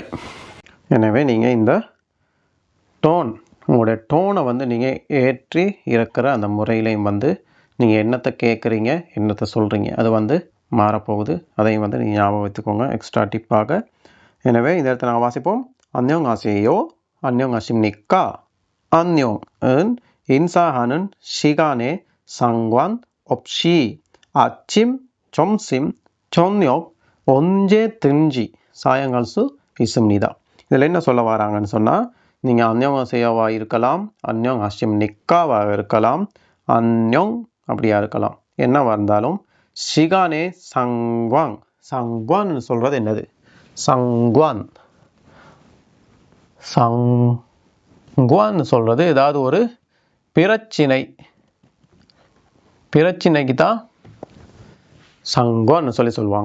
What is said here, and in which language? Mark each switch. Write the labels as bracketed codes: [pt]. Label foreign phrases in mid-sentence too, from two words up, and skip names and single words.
[ta] எனவே நீங்கள் இந்த டோன், உங்களுடைய டோனை வந்து நீங்கள் ஏற்றி இறக்குற அந்த முறையிலையும் வந்து நீங்கள் என்னத்தை கேட்குறீங்க, என்னத்தை சொல்கிறீங்க, அது வந்து மாறப்போகுது. அதையும் வந்து நீங்கள் ஞாபகம் வைத்துக்கோங்க [en] extra tip. [ta] எனவே இந்த இடத்துல நாங்கள் வாசிப்போம், [ko] 안녕하세요, 안녕하십니까. 안녕은 인사하는 시간에 상관없이 아침, 점심, 저녁 언제든지 사용할 수 있습니다. [ta] இதில் என்ன சொல்ல வராங்கன்னு சொன்னால், நீங்கள் அந்யோங்காசேயோவாக இருக்கலாம், அந்யோங்ஹாசிம்னிக்காவாக இருக்கலாம், அந்யோங் அப்படியா இருக்கலாம், என்னவாக இருந்தாலும் [ko] 시간에 상관. [ta] சங்வான்னு சொல்கிறது என்னது, சங்குவான். சங்குவான்னு சொல்கிறது ஏதாவது ஒரு பிரச்சினைக்கு தான் சங்குவான்னு சொல்லுவாங்க.